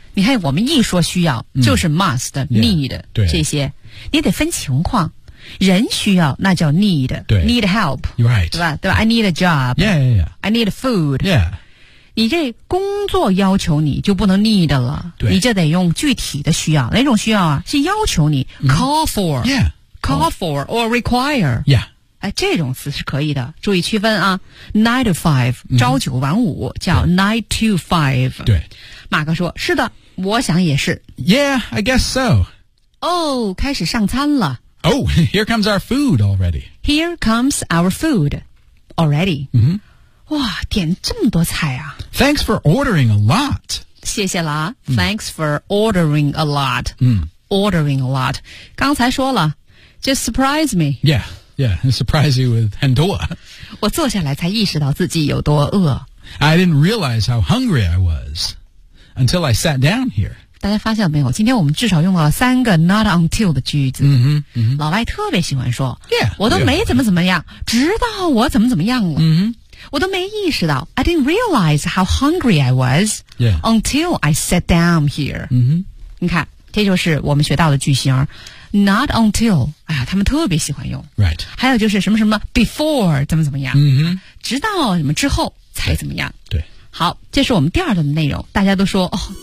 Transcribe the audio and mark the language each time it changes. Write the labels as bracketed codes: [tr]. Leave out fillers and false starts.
[zh] 你看我们一说需要就是 must, need, [en] yeah, [zh] 对这些。你得分情况。人需要那叫 need, need help, [en] right, [zh] 对吧对吧 [en] ,I need a job, yeah, yeah, yeah. I need food, yeah. [zh] 你这工作要求你就不能 need 了对你就得用具体的需要。哪种需要啊是要求你、call for, [en] yeah, call for or require, yeah. [zh] 哎，这种词是可以的，注意区分啊。 Nine to five， 朝九晚五、叫 nine to five。对，马克说：“是的，我想也是。” [en] Yeah, I guess so. [zh] Oh， 开始上餐了。 [en] Oh, here comes our food already. Here comes our food already. 嗯、mm-hmm. ， [zh] 哇，点这么多菜啊 [en] ！Thanks for ordering a lot. [zh] 谢谢啦。 [en] Thanks for ordering a lot. 嗯、mm-hmm. ，ordering a lot. [zh] 刚才说了 [en] ，just surprise me. Yeah. Yeah, and surprise you with [zh] 很多。我坐下来才意识到自己有多饿。 [en] I didn't realize how hungry I was until I sat down here. [zh] 大家发现没有？今天我们至少用了三个 not until 的句子。嗯哼，老外特别喜欢说 [en] ，Yeah， [zh] 我都没怎么怎么样， yeah. 直到我怎么怎么样了。嗯哼，我都没意识到。 [en] I didn't realize how hungry I was、 yeah. until I sat down here. 嗯哼， [zh] 你看，这就是我们学到的句型。Not until， 哎呀，他们特别喜欢用。 [en] Right。 [zh] 还有就是什么什么 before， 怎么怎么样。嗯哼。直到什么之后才怎么样。对。对好，这是我们第二段的内容。大家都说哦。